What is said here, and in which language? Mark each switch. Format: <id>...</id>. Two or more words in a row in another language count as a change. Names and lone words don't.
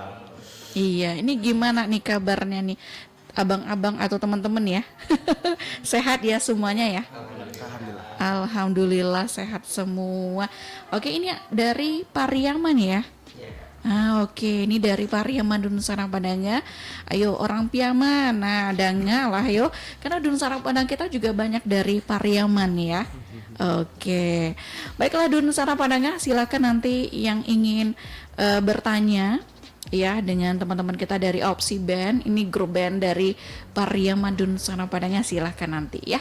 <id>Iya, ini gimana nih kabarnya nih abang-abang atau teman-teman ya? Sehat ya semuanya ya? Alhamdulillah. Alhamdulillah sehat semua. Oke, ini dari Pariaman ya? Oke, ini dari Pariaman Dun Sana Padangga.</id> <min>Ayo orang Piaman, nah danga lah yo.</min> <id>Karena Dun Sana Padang kita juga banyak dari Pariaman ya. Oke, baiklah Dun Sana Padangga, silakan nanti yang ingin bertanya ya dengan teman-teman kita dari Opsi Band, ini grup band dari Pariaman Dun Sana Padangga, silahkan nanti ya.</id>